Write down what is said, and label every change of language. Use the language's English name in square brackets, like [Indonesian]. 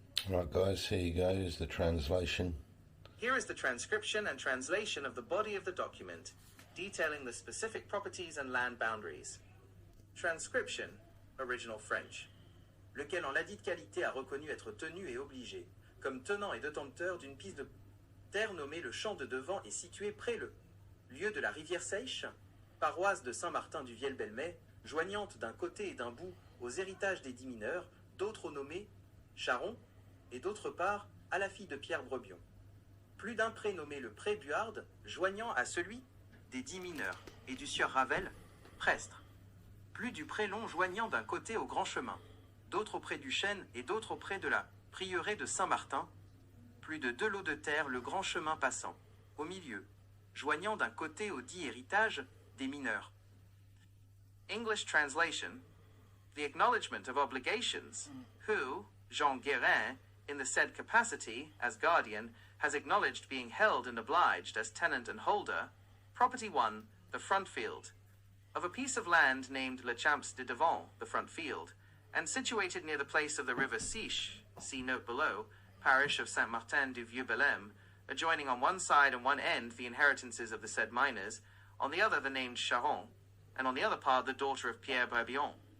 [English] Right guys, here you go, here's the translation. Here is the transcription and translation of the body of the document, detailing the specific properties and land boundaries. Transcription, original French. [French] Lequel en ladite qualité a reconnu être tenu et obligé, comme tenant et détenteur d'une piste de terre nommée le champ de devant et situé près le lieu de la rivière Seiche, paroisse de Saint-Martin du Viel-Belmais, joignante d'un côté et d'un bout aux héritages des 10 mineurs, d'autres nommés Charon, et d'autre part à la fille de Pierre Brebion. Plus d'un pré nommé le pré Buarde, joignant à celui des 10 mineurs, et du sieur Ravel, Prestre. Plus du pré long joignant d'un côté au grand chemin, d'autres auprès du chêne et d'autres auprès de la prieuré de Saint-Martin. Plus de 2 lots de terre le grand chemin passant, au milieu, joignant d'un côté aux 10 héritages des mineurs. [English] English translation. The acknowledgement of obligations, who, Jean Guérin, in the said capacity, as guardian, has acknowledged being held and obliged as tenant and holder, property 1, the front field, of a piece of land named Le Champs de Devant, the front field, and situated near the place of the river Seiche, see note below, parish of Saint-Martin-du-Vieux-Belem, adjoining on one side and one end the inheritances of the said miners, on the other the named Charon, and on the other part the daughter of Pierre Brebion.